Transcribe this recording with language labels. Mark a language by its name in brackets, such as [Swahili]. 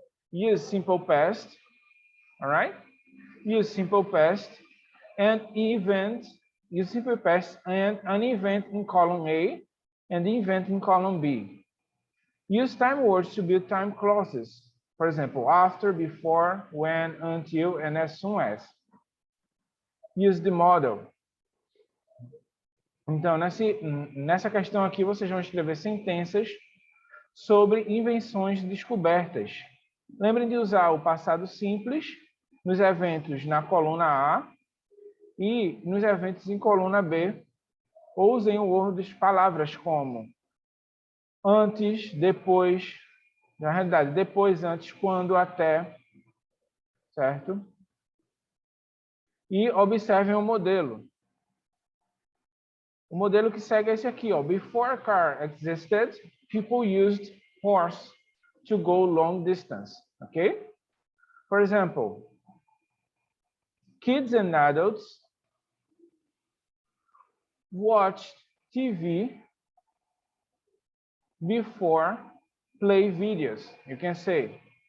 [English] Use simple past. All right? Use simple past and event. Use simple past and an event in column A and the event in column B. Use time words to build time clauses. For example, after, before, when, until, and as soon as. Use the model. [Portuguese] Então, nessa questão aqui, vocês vão escrever sentenças sobre invenções descobertas. Lembrem de usar o passado simples nos eventos na coluna A e nos eventos em coluna B. Usem o ordem de palavras como antes, depois, Na realidade, depois, antes, quando, até, certo? E observem o modelo. O modelo que segue é esse aqui, ó. [English] Before car existed, people used horse to go long distance, okay? For example, kids and adults watched TV before play videos. You can say.